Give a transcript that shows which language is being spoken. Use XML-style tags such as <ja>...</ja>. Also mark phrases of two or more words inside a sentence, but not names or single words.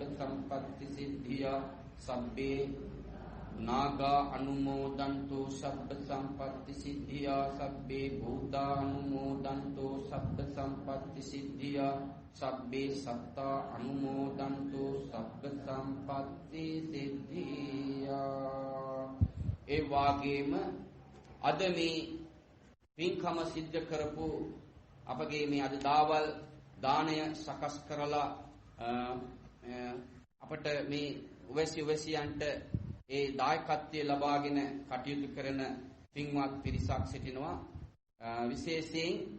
<pi>සම්පත්ති සිද්ධියා සබ්බේ නාගා අනුමෝදන්තු සබ්බ සම්පත්ති සිද්ධියා සබ්බේ භූතානුමෝදන්තු සබ්බ සම්පත්ති සිද්ධියා සබ්බේ සත්තා අනුමෝදන්තු සබ්බ සම්පත්ති සිද්ධියා</pi> <si>ඒ වාගේම අද මේ පින්කම සිද්ධ කරපු අපගේ මේ අද දාවල් දාණය සකස් කරලා අපට මේ උවැසියන්ට ඒ දායකත්වය ලබාගෙන කටයුතු කරන පින්වත් පිරිසක් සිටිනවා විශේෂයෙන්</si>